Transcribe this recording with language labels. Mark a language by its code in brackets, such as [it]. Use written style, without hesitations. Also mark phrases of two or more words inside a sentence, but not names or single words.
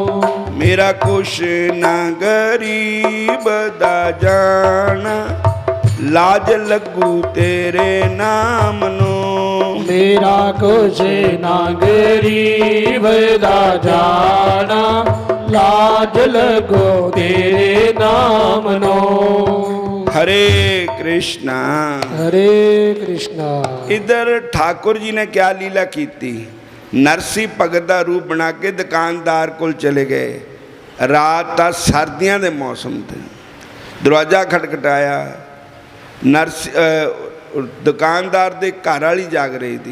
[pa] ਮੇਰਾ ਕੁਛ ਨਾ ਗਰੀਬ ਦਾ ਜਾਣਾ, ਲਾਜ ਲਗੂ ਤੇਰੇ ਨਾਮ ਨੋ। ਮੇਰਾ ਕੁਛ ਨਾ ਗਰੀਬ ਦਾ ਜਾਣਾ, ਲਾਜ ਲਗੋ ਤੇਰੇ ਨਾਮ ਨੋ। [hi] हरे कृष्णा हरे कृष्णा। इधर ठाकुर जी ने क्या लीला की थी? नरसी भगत का रूप बना के दुकानदार को चले गए। रात था, सर्दियों के मौसम थे। दरवाजा खटखटाया। दुकानदार दे घर वाली जाग रही थी।